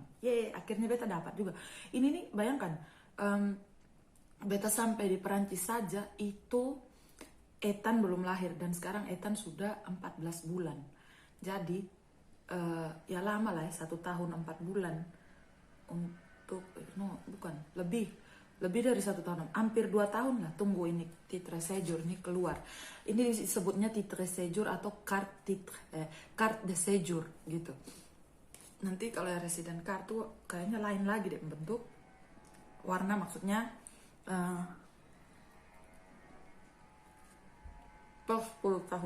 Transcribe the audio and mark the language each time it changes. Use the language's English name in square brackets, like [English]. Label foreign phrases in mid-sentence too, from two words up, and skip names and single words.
[Indonesian] Akhirnya beta dapat juga. Ini nih bayangkan, beta sampai di Perancis saja itu Ethan belum lahir dan sekarang Ethan sudah 14 bulan. Jadi ya lama lah ya, 1 tahun 4 bulan untuk lebih dari 1 tahun, hampir 2 tahun lah tunggu ini [French] titre séjour [Indonesian] ini keluar. Ini disebutnya [French] titre séjour [Indonesian] atau [French] carte de séjour [Indonesian] gitu. Nanti kalau [English] resident card [Indonesian] tuh kayaknya lain lagi deh bentuk, warna maksudnya per 10 tahun.